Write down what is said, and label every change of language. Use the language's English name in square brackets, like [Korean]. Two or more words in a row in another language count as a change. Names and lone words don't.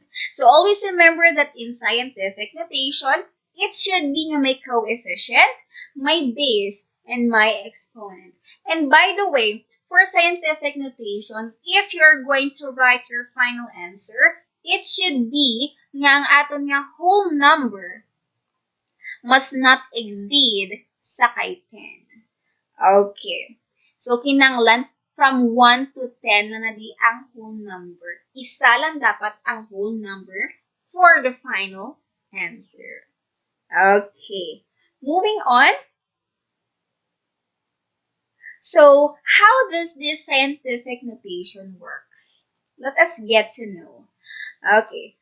[English] So always remember that in scientific notation, it should be [Hiligaynon] na may [English] coefficient, may base, and may exponent. And by the way, for scientific notation, if you're going to write your final answer, it should be [Hiligaynon] nga ang aton nga [English] whole number must not exceed [Hiligaynon] sa kay [English] 10. [Hiligaynon] Okay. So kinanglan from 1 to 10 na di ang [English] whole number. [Hiligaynon] Isa lang dapat ang [English] whole number for the final answer. Okay. Moving on. So, how does this scientific notation works? Let us get to know. Okay.